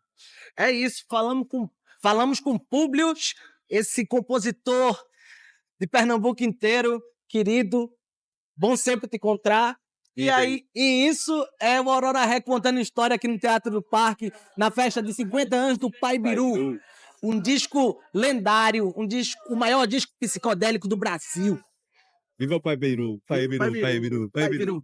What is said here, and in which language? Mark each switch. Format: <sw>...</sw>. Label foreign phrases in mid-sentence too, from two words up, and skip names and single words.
<pt>É isso, falamos com Publius, esse compositor de Pernambuco inteiro, querido, bom sempre te encontrar. E isso é o Aurora Rec contando história aqui no Teatro do Parque, na festa de 50 anos do Pai Biru. Um disco lendário, o maior disco psicodélico do Brasil. Viva o Pai Biru, Pai Biru, Pai Biru, Pai Biru.</pt>